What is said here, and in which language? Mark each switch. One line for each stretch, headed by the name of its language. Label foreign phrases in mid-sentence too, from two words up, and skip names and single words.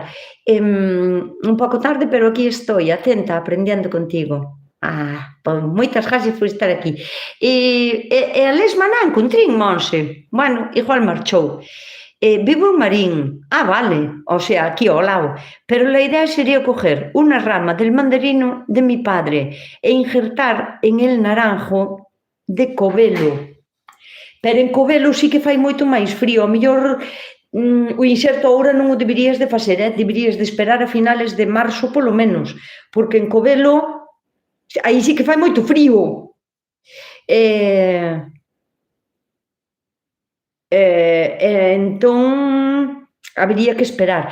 Galician: Un pouco tarde, pero aquí estou, atenta, aprendendo contigo. Pois moitas gracias por estar aquí. E a lesma non encontrei en Monse. Bueno, igual marchou. Vivo en Marín. Vale, o sea, aquí ao lado.
Spanish: Pero la idea sería coger una rama del mandarino de mi padre e injertar en el naranjo de Covelo.
Galician: Pero en Covelo sí que fai moito máis frío. A mellor o inxerto agora non o deberías de facer, deberías de esperar a finales de marzo polo menos, porque en Covelo aí sí que fai moito frío. Entón, habería que esperar.